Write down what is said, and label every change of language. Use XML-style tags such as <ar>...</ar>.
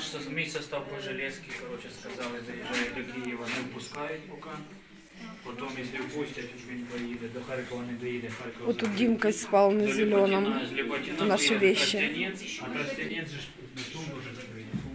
<uk>Мій состав по Железки, коротше, сказали, заїжджає до Києва, не впускають поки. Потім, якщо впустять, він поїде. До Харкова не доїде. Харкова.</uk> <ru>Вот тут Димка спал на зеленом. Наши вещи.</ru> <uk>А Тростянець же на тумбу вже закрили.</uk>